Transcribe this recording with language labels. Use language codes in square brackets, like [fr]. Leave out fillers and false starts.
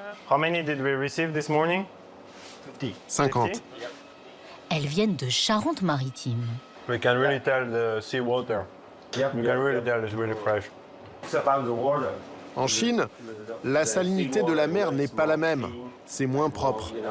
[en] How many did we receive this morning? 50. [fr] Elles viennent de Charente-Maritime. [en] We can really tell the sea water. We can really tell it's really fresh. [fr] En Chine, la salinité de la mer n'est pas la même. C'est moins propre.